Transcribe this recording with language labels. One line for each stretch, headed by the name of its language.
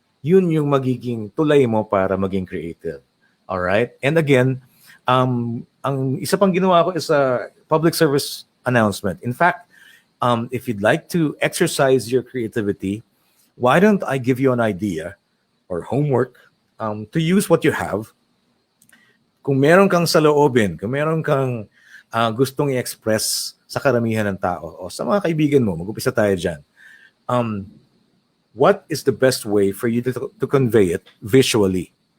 Filipino: Yun yung magiging tulay mo para maging creative. Alright?
English: And again,
Filipino: ang isa pang ginawa ko
English: is a public service announcement. In fact, if you'd like to exercise your creativity, why don't I give you an idea or homework to use what you have.
Filipino: Kung meron kang saloobin, kung meron kang gustong i-express sa karamihan ng tao o sa mga kaibigan mo, mag-upisa tayo dyan.
English: What is the best way for you to convey it visually?